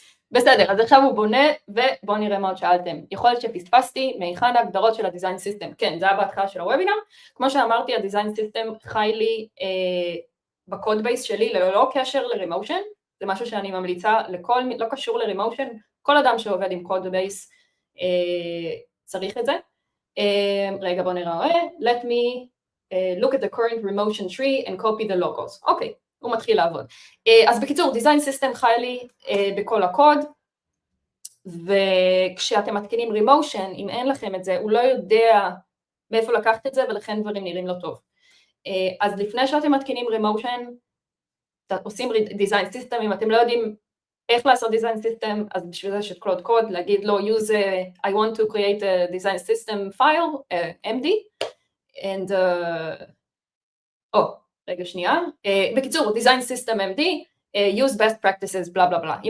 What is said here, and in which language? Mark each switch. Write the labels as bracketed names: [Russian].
[Hebrew] בסדר, אז עכשיו הוא בונה, ובואו נראה מה עוד שאלתם. יכול להיות שפספסתי, מהיכן ההגדרות של הדיזיין סיסטם? כן, זה היה בהתחלה של הוובינר. כמו שאמרתי, הדיזיין סיסטם חי לי בקוד בייס שלי ללא קשר לרימושן, זה משהו שאני ממליצה לכל, לא קשור לרימושן, כל אדם שעובד עם קוד בייס צריך את זה. רגע, בואו נראה, [English] let me look at the current remotion tree and copy the logos. [Hebrew] אוקיי. הוא מתחיל לעבוד. אז בקיצור, דיזיין סיסטם חי לי בכל הקוד, וכשאתם מתקינים רימושן, אם אין לכם את זה, הוא לא יודע מאיפה לקחת את זה, ולכן דברים נראים לא טוב. אז לפני שאתם מתקינים רימושן, עושים דיזיין סיסטם, אם אתם לא יודעים איך לעשות דיזיין סיסטם, אז בשביל זה יש את קלוד קוד, להגיד לו, [English] use I want to create a design system file, MD, and, [Hebrew] רגע שנייה, בקיצור, Design System MD, [English] use best practices, [Hebrew] בלה בלה בלה.